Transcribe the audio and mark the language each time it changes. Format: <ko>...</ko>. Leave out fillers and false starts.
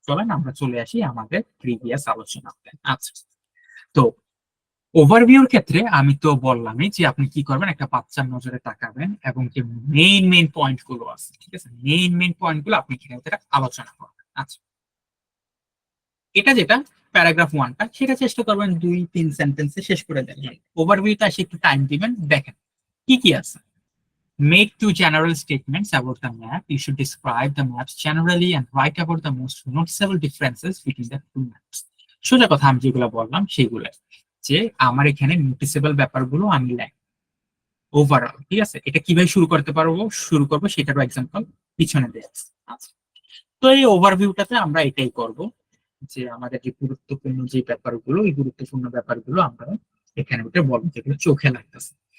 <bn>চলেন আমরা চলে আসি আমাদের প্রিভিয়াস আলোচনাতে। আচ্ছা, তো ওভারভিউর ক্ষেত্রে আমি তো বললামই যে আপনি কি করবেন, একটা বাচ্চার নজরে তাকাবেন এবং যে মেইন পয়েন্ট গুলো আছে, ঠিক আছে, মেইন পয়েন্ট গুলো আপনি এখানে ভিতরে আলোচনা করবেন। আচ্ছা, এটা যেটা প্যারাগ্রাফ ওয়ানটা, সেটা চেষ্টা করবেন 2-3 সেন্টেন্সে শেষ করে দেন। ওভারভিউতে আসে একটু টাইম দিবেন, দেখেন কি কি আছে।</bn> <en>Make two general statements about the map. You should describe the maps generally and write about the most noticeable differences between the two maps.</en> <bn>সোজা কথা আমি যেগুলো বললাম সেগুলো, যে আমার এখানে নোটিসেবল ব্যাপারগুলো আমি লাই ওভারঅল, ঠিক আছে। এটা কিভাবে শুরু করবো সেটারও এক্সাম্পল পিছনে দেওয়া আছে। আচ্ছা, তো এই ওভারভিউটাতে আমরা এটাই করব যে আমাদের যে গুরুত্বপূর্ণ যে ব্যাপারগুলো, এই গুরুত্বপূর্ণ ব্যাপারগুলো আমরা এখানে উঠে বলবো যেগুলো চোখে লাগতেছে।</bn>